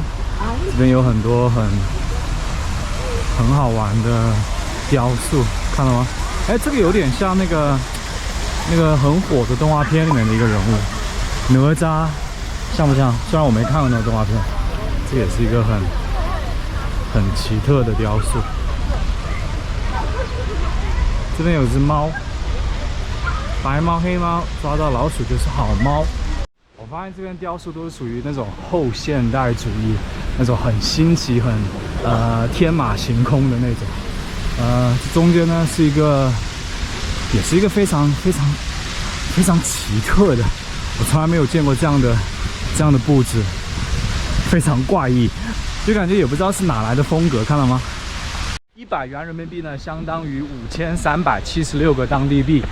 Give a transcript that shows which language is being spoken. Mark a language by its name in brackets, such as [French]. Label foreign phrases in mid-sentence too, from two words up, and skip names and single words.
[Chinese] 這邊有很多很好玩的雕塑，看到嗎？哎，這個有點像那個很火的動畫片裡面的一個人物，哪吒，像不像？雖然我沒看過那個動畫片，這也是一個很奇特的雕塑。這邊有只貓，白貓黑貓，抓到老鼠就是好貓。我發現這邊雕塑都是屬於那種後現代主義，那種很新奇、很天馬行空的那種。這中間呢是也是一個非常奇特的，我從來沒有見過這樣的布置，非常怪異，就感觉也不知道是哪來的風格，看到嗎？100元人民幣呢，相當於5376個當地幣。